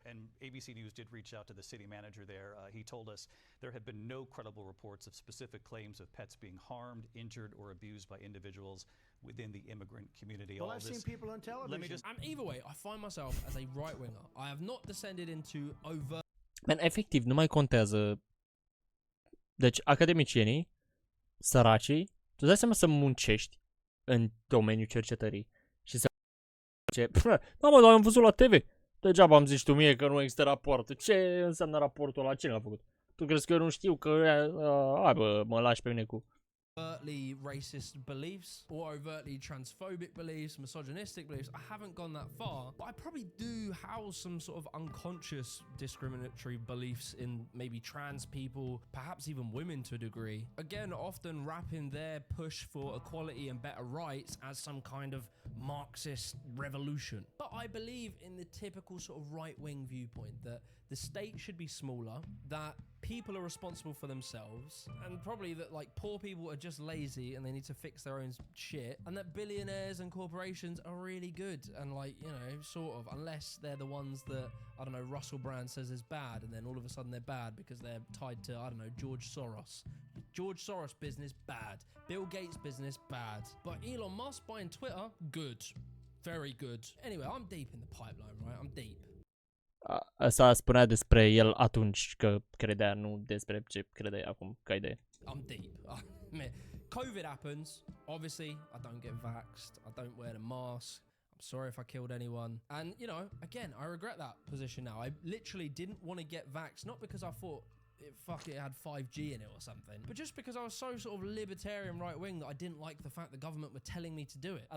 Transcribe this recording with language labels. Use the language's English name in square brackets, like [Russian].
[English] And ABC News did reach out to the city manager there. He told us there have been no credible reports of specific claims of pets being harmed, injured, or abused by individuals within the immigrant community. Well, I've seen people on television. And either way, I find myself as a right-winger. I have not descended into overt... [Romanian] Man, efectiv, nu mai contează. Deci, academicienii, săracii, tu dai seama să muncești în domeniul cercetării și să da mă, dar am văzut la TV. Degeaba am zis tu mie că nu există raport. Ce înseamnă raportul ăla? Cine l-a făcut? Tu crezi că eu nu știu că hai bă, mă lași pe mine cu [English] overtly racist beliefs or overtly transphobic beliefs, misogynistic beliefs. I haven't gone that far, but I probably do house some sort of unconscious discriminatory beliefs in maybe trans people, perhaps even women to a degree. Again, often wrapping their push for equality and better rights as some kind of Marxist revolution. But I believe in the typical sort of right-wing viewpoint that the state should be smaller, that people are responsible for themselves, and probably that like poor people are just lazy and they need to fix their own shit, and that billionaires and corporations are really good and like, you know, sort of, unless they're the ones that, I don't know, Russell Brand says is bad, and then all of a sudden they're bad because they're tied to, I don't know, George Soros. George Soros business, bad. Bill Gates business, bad. But Elon Musk buying Twitter, good. Very good. Anyway, I'm deep in the pipeline, right? I'm deep. [Romanian] Asta spunea despre el atunci că credea, nu despre ce crede acum ca idee. [English] I'm deep. COVID happens. Obviously, I don't get vaxxed. I don't wear the mask. I'm sorry if I killed anyone. And, you know, again, I regret that position now. I literally didn't want to get vaxxed, not because I thought it had 5G in it or something, but just because I was so sort of libertarian right wing that I didn't like the fact the government were telling me to do it.